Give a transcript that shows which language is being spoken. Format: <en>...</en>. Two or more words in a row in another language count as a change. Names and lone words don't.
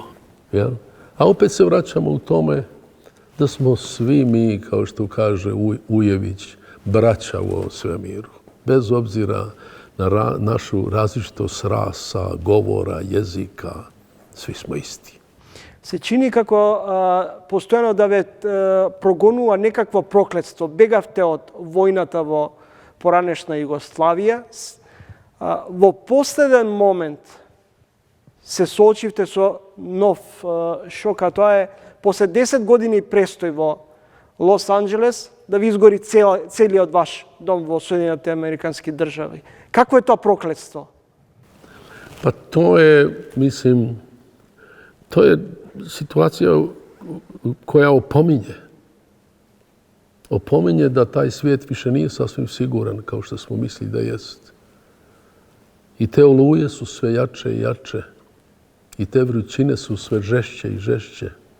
<hr>Jel? A opet se vraćamo u tome da smo svi mi, kao što kaže Ujević, braća u ovom svemiru. Bez obzira na našu različitost rasa, govora, jezika, svi smo isti.</hr> <mk>Се чини како постојано да ве прогонува некакво проклетство. Бегавте од војната во поранешна Југославија. Во последен момент се соочивте со нов шок, а тоа е после 10 години престој во Лос Анџелес да ви изгори целиот ваш дом во Соединените Американски држави. Какво е тоа проклетство?</mk> <hr>Pa to je, mislim, to je situacija koja opominje. Opominje da taj svijet više nije sasvim siguran kao što smo mislili da jest. I te oluje su sve jače i jače. I te vrućine su sve žešće i žešće.</hr>